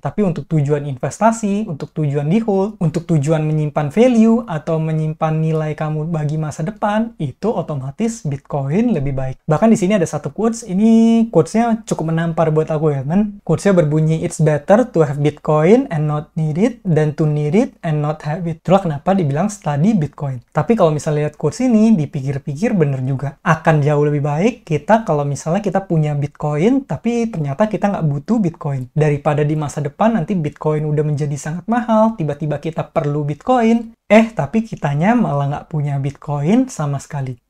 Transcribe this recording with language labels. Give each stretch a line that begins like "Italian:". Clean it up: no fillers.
Indonesian: Tapi untuk tujuan investasi, untuk tujuan di hold, untuk tujuan menyimpan value atau menyimpan nilai kamu bagi masa depan, itu otomatis Bitcoin lebih baik. Bahkan di sini ada satu quotes, ini quotesnya cukup menampar buat aku ya teman. Quotesnya berbunyi,
English: it's better to have Bitcoin and not need it than to need it and not have it.
Indonesian: Itulah kenapa dibilang study Bitcoin. Tapi kalau misalnya lihat quotes ini, dipikir-pikir bener juga. Akan jauh lebih baik kita kalau misalnya kita punya Bitcoin, tapi ternyata kita nggak butuh Bitcoin. Daripada di masa depan nanti Bitcoin udah menjadi sangat mahal, tiba-tiba kita perlu Bitcoin, tapi kitanya malah nggak punya Bitcoin sama sekali.